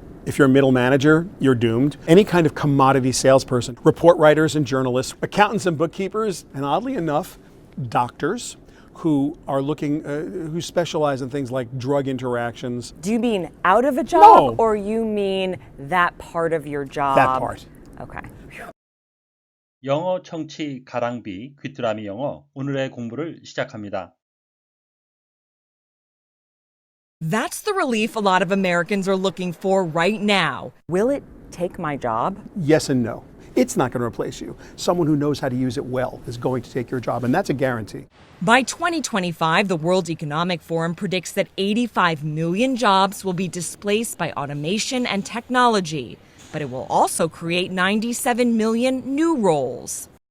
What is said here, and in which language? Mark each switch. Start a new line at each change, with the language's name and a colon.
English: If you're a middle manager, you're doomed. Any kind of commodity salesperson, report writers and journalists, accountants and bookkeepers, and oddly enough, doctors who are looking, who specialize in things like drug interactions. Do you mean out of a job, No. or you mean that part of your job? That part. Okay.
Korean: 영어 청취 가랑비 귀뚜라미 영어 오늘의 공부를 시작합니다.
English: That's the relief a lot of Americans are looking for right now. Will it take my job? Yes and no. It's not going to replace you. Someone who knows how to use it well is going to take your job, and that's a guarantee. By 2025, the World Economic Forum predicts that 85 million jobs will be displaced by automation and technology, but it will also create 97 million new roles.